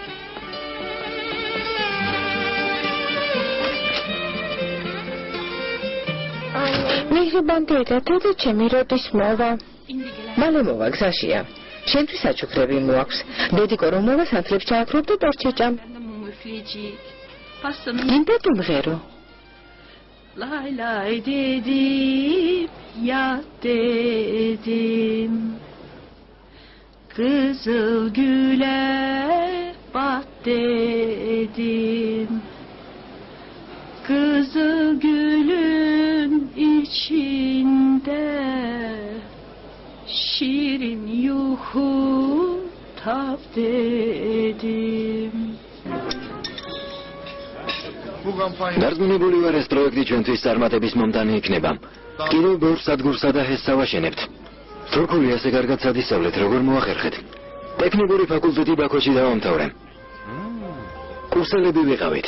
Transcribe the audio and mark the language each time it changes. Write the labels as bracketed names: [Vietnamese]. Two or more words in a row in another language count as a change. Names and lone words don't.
[Georgian] მიიღებან დედა, დედა ჩემი როდის მოვა? მალე მოვა, გზაშია. შენთვის საჩუქრები მოაქვს. დედიკო რომ მოვა, სანთლებს ჩააქრობ და ტორტს შეჭამ. იმდე თუმღერო. [Turkish] Lay lay dedim, yat dedim. Kızıl güle bat dedim. Kızıl gülün içinde şirin yuhu tap dedim. [Georgian] დარწმუნებული ვარ, ეს პროექტი ჩვენთვის წარმატების მომდანი იქნება. კიდევ ბევრ სადგურსა და ჰესს ავაშენებთ. თურქული ასე კარგად სადისწავლეთ, როგორ მოახერხეთ? ტექნიკური ფაკულტეტი ბაქოში დავამთავრე. კურსელები ვიყავით.